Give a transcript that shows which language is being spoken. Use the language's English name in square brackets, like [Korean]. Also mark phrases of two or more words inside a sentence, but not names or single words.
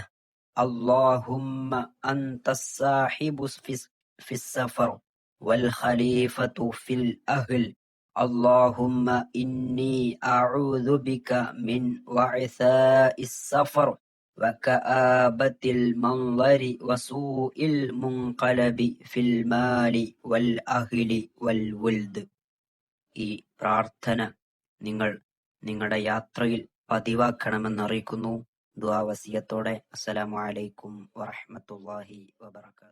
[Arabic] اللهم أنت الصاحب في السفر والخليفة في الأهل. اللهم إني أعوذ بك من وعثاء السفر وكآبة المنظر وسوء المنقلب في المال والأهل والولد. [Malayalam] ഈ പ്രാർത്ഥന നിങ്ങൾ നിങ്ങളുടെ യാത്രയിൽ പതിവാക്കണമെന്നറിയിക്കുന്നു. ദുആ വസിയത്തോടെ. [Arabic] السلام عليكم ورحمة الله وبركاته.